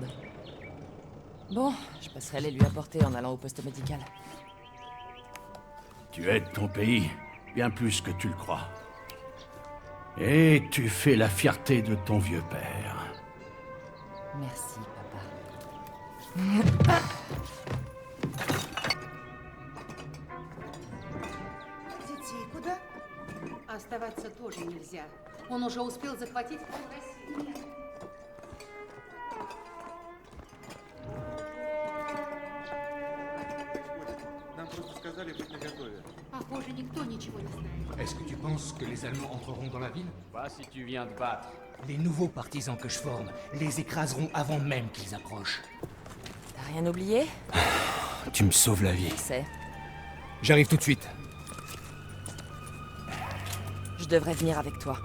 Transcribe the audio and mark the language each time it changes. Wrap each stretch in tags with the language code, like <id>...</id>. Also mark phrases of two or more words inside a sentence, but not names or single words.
<fr>Bon, je passerai les lui apporter en allant au poste médical. Tu aides ton pays bien plus que tu le crois. Et tu fais la fierté de ton vieux père. Merci, papa.</fr> <ru>Детей куда? Оставаться тоже нельзя. Он уже успел захватить Россию. Нам просто сказали быть наготове. Похоже, никто ничего не знает.</ru> <fr>Est-ce que tu penses que les Allemands entreront dans la ville? Pas si tu viens te battre. Les nouveaux partisans que je forme les écraseront avant même qu'ils approchent. T'as rien oublié? Tu me sauves la vie. Je sais. J'arrive tout de suite. Je devrais venir avec toi.</fr>